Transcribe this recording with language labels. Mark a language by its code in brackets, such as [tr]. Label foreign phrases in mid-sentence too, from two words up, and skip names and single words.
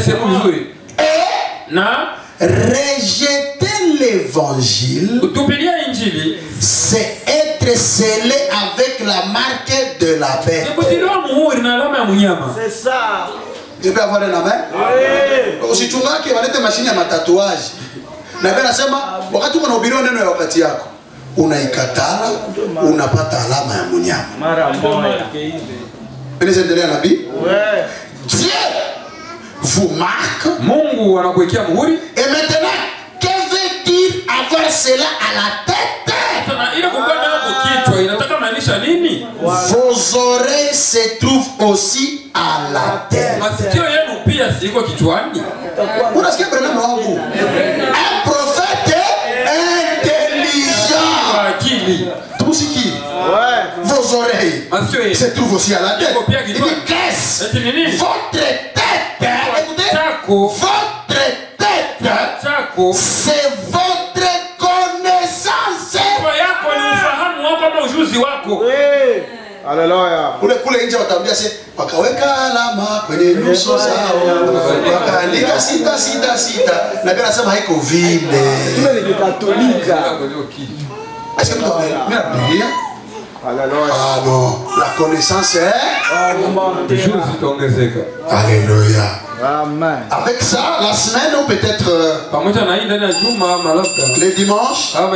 [fr] Et rejeter l'évangile, c'est être scellé avec la marque de la bête. C'est ça. Je peux avoir un amen? Oui. Si tu vois qu'il y a des machines à tatouage, [sw] wakati unahubiriwa neno ya wakati yako unaikatala, unapata alama ya mnyama. Mara moja. Endelea nabii? [fr] Dieu vous marque. [sw] Mungu anakuwekea muhuri. [fr] Et maintenant, que veut dire avoir cela à la tête? Vos oreilles se trouvent aussi à la tête. Un prophète intelligent. Vos oreilles se trouvent aussi à la tête. Il dit qu'est-ce? Votre tête. Écoutez, votre tête, c'est votre connaissance. Alléluia. [sw] Kule nje wataambia se wakaweka alama kwenye nyuso zao, wakaandika 666 na bila sema haiko vile. Kile ni Katolika. [fr] Est-ce que vous avez la Biblia? Alléluia. Ah non, la connaissance est Alléluia. Amen. Avec ça, la semaine ou peut-être les dimanches.